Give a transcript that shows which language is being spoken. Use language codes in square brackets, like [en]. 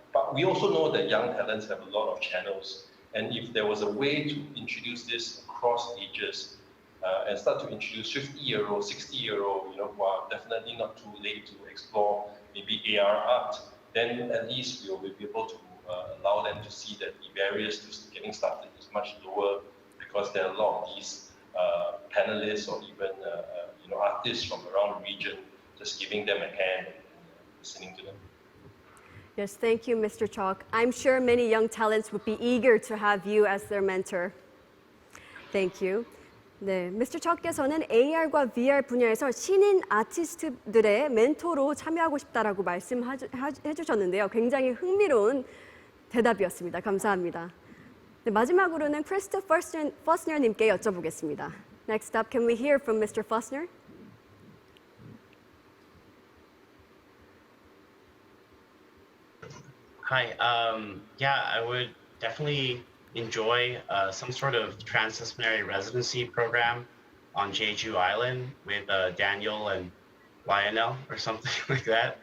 [en] But we also know that young talents have a lot of channels. And if there was a way to introduce this across ages and start to introduce 50-year-old, 60-year-old, who are definitely not too late to explore maybe AR art, then at least we will be able to allow them to see that the barriers to getting started is much lower because there are a lot of these panelists or even artists from around the region just giving them a hand and listening to them. Yes, thank you, Mr. Chalk. I'm sure many young talents would be eager to have you as their mentor. Thank you. [ko] 네, [en] Mr. [ko] Chalk께서는 AR과 VR 분야에서 신인 아티스트들의 멘토로 참여하고 싶다라고 말씀해 주셨는데요. 굉장히 흥미로운 대답이었습니다. 감사합니다. 네, 마지막으로는 크리스토 퍼스너님께 여쭤보겠습니다. [en] Next up, can we hear from Mr. Fussner? Hi. I would definitely enjoy some sort of transdisciplinary residency program on Jeju Island with Daniel and Lionel or something like that.